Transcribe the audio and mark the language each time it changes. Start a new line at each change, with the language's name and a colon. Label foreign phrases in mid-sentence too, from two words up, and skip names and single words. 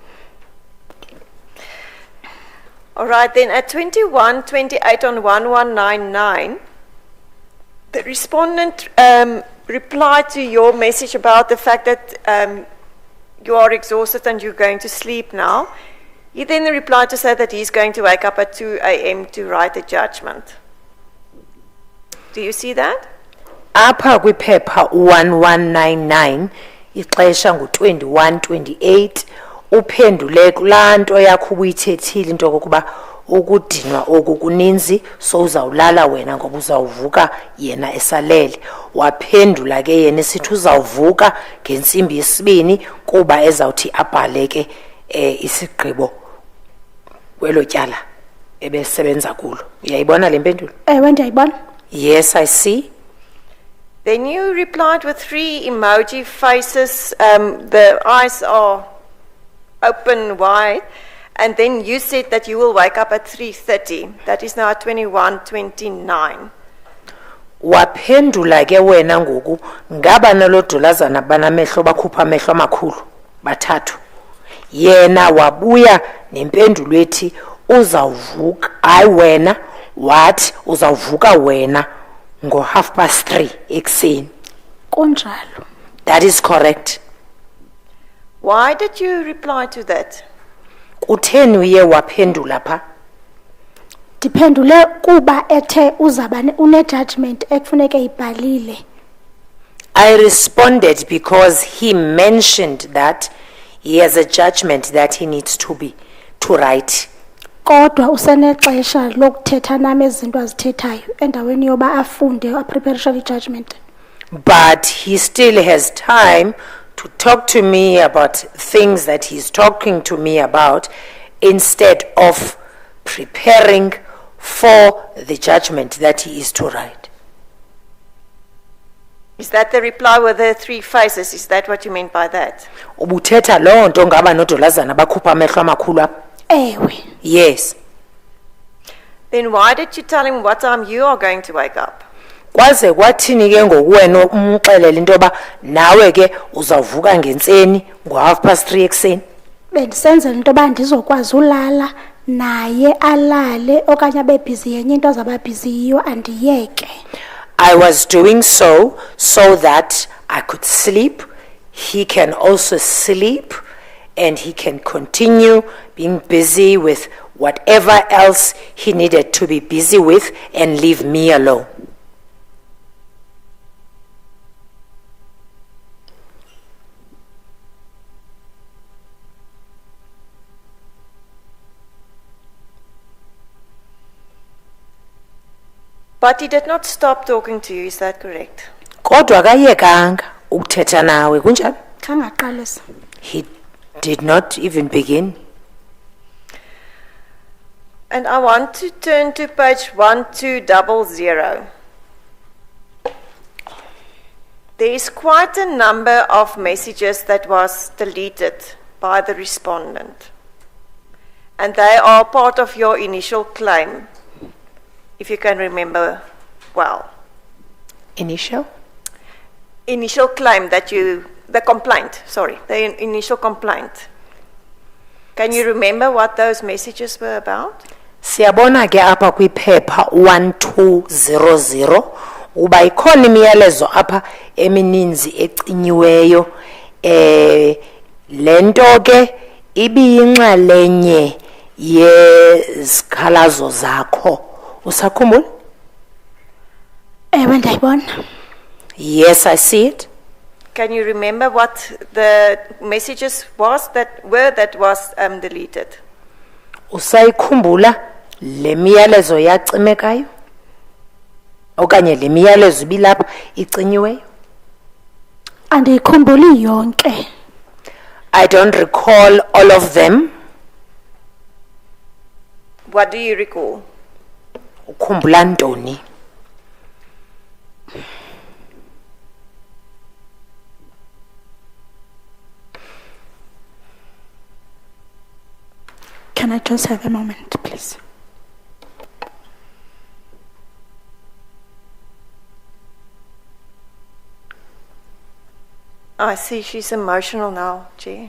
English: All right, then at 21:28 on 1199, the respondent replied to your message about the fact that you are exhausted and you're going to sleep now. He then replied to say that he's going to wake up at 2 a.m. to write a judgment. Do you see that?
Xhosa: Apha kwiphepha 1199 ixesha ngu-21:28 uphendule kulaa nto yakho ubuyithethile into kokuba ukudinwa oku kuninzi so uzawulala wena ngoba uzawuvuka yena esalele. Waphendula ke yena esithi uzawuvuka ngentsimbi yesibini kuba ezawuthi abhale ke isigqibo kwelo tyala ebesebenza kulo. Uyayibona le mpendulo? Ewe ndiyayibona.
English: Yes, I see. Then you replied with 3 emoji faces. The eyes are open wide. And then you said that you will wake up at 3:30. That is now at 21:29.
Xhosa: Waphendula ke wena ngoku ngaba nalodolazana banamehlo bakhupha amehlo amakhulu bathathu. Yena wabuya nempendulo ethi uzawuvuka hayi wena wathi uzawuvuka wena ngo 3:30 ekseni. Kunjalo.
English: That is correct. Why did you reply to that?
Xhosa: Kutheni uye waphendula pha? Ndiphendule kuba ethe uzaba une-judgment ekufuneke ibhalile.
English: I responded because he mentioned that he has a judgment that he needs to write.
Xhosa: Kodwa usenexesha lokuthetha nami ezinto azithethayo endaweni yoba afunde apreparation i-judgment.
English: But he still has time to talk to me about things that he's talking to me about instead of preparing for the judgment that he is to write. Is that the reply with the 3 phases? Is that what you meant by that?
Xhosa: Ubuthetha loo nto ngaba nodolazana bakhupha amehlo amakhulu apha? Ewe.
English: Yes. Then why did you tell him what time you are going to wake up?
Xhosa: Kwaze kwathini ke ngokuwena umxelele into yoba nawe ke uzawuvuka ngentseni ngo-3:30 ekseni? Bendisenzela into yoba ndizokwazi ulala naye alale okanye abe bhizi yenye into azaba bhizi yiyo andiyeke.
English: I was doing so that I could sleep, he can also sleep, and he can continue being busy with whatever else he needed to be busy with and leave me alone. But he did not stop talking to you, is that correct?
Xhosa: Kodwa akayekanga ukuthetha nawe kunjani? Khangaqalisa.
English: He did not even begin. And I want to turn to page 1200. There is quite a number of messages that was deleted by the respondent. And they are part of your initial claim, if you can remember well. Initial Claim that the initial complaint. Can you remember what those messages were about?
Xhosa: Siyabona ke apha kwiphepha 1200 uba ikhona imiyalezo apha emininzi ecinyiweyo lento ke ibiyinxalenye yezikhalazo zakho. Usakhumbula? Ewe ndayibona.
English: Yes, I see it. Can you remember what the messages was that was deleted?
Xhosa: Usayikhumbula le miyalezo yacimekayo? Okanye le miyalezo ibilapha icinyiweyo? Andiyikhumbuli yonke.
English: I don't recall all of them. What do you recall?
Xhosa: Ukhumbula ntoni?
English: Can I just have a moment, please? I see she's emotional now, Chair.